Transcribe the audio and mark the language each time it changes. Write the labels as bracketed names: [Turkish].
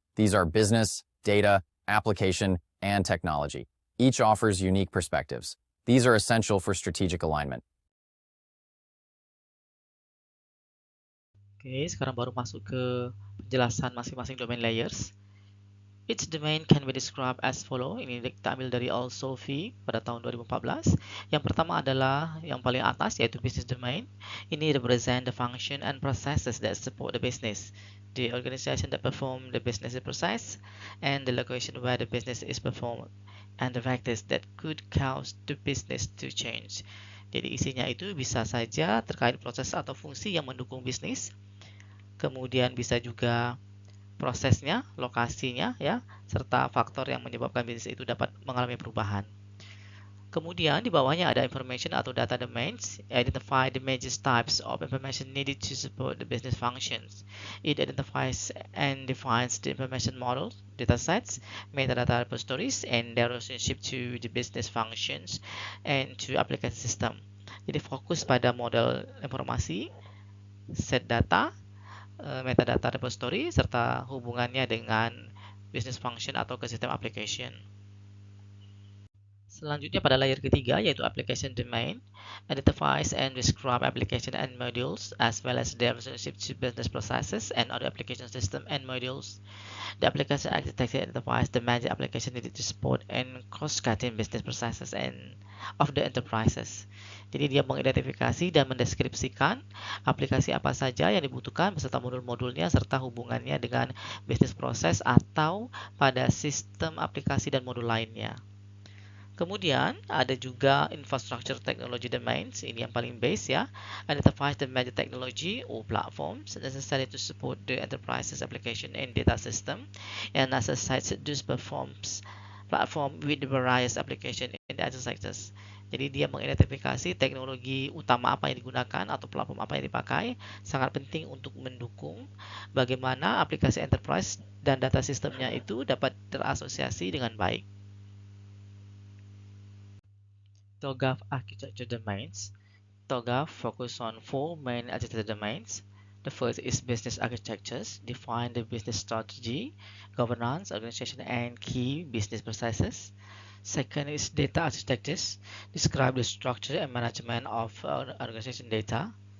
[English] These are business, data, application, and technology. Each offers unique perspectives. These are essential for strategic alignment. [Indonesian] Oke, sekarang baru masuk ke penjelasan masing-masing domain layers. [English] Each domain can be described as follow. [Indonesian] Ini kita ambil dari All Sophie pada tahun 2014. Yang pertama adalah yang paling atas, yaitu business domain. [English] Ini represent the function and processes that support the business, the organization that perform the business process, and the location where the business is performed, and the factors that could cause the business to change. [Indonesian] Jadi isinya itu bisa saja terkait proses atau fungsi yang mendukung bisnis. Kemudian bisa juga prosesnya, lokasinya, ya, serta faktor yang menyebabkan bisnis itu dapat mengalami perubahan. Kemudian di bawahnya ada information atau data domains. [English] Identify the major types of information needed to support the business functions. It identifies and defines the information models, datasets, metadata repositories, and their relationship to the business functions and to application system. [Indonesian] Jadi fokus pada model informasi, set data, metadata repository, serta hubungannya dengan business function atau ke sistem application. Selanjutnya pada layer ketiga, yaitu [English] application domain, identifies and describe application and modules as well as their relationship to business processes and other application system and modules. The application architecture identifies the major application needed to support and cross-cutting business processes and of the enterprises. [Indonesian] Jadi dia mengidentifikasi dan mendeskripsikan aplikasi apa saja yang dibutuhkan beserta modul-modulnya serta hubungannya dengan bisnis proses atau pada sistem aplikasi dan modul lainnya. Kemudian ada juga infrastructure technology domains, ini yang paling base ya. [English] Identifies the major technology or platforms necessary to support the enterprise's application and data system and associates those platform with the various application in the other sectors. [Indonesian] Jadi dia mengidentifikasi teknologi utama apa yang digunakan atau platform apa yang dipakai, sangat penting untuk mendukung bagaimana aplikasi enterprise dan data sistemnya itu dapat terasosiasi dengan baik. [English] TOGAF architecture domains. TOGAF focus on 4 main architecture domains. The first is business architectures, define the business strategy, governance, organization, and key business processes. Second is data architectures, describe the structure and management of organization data.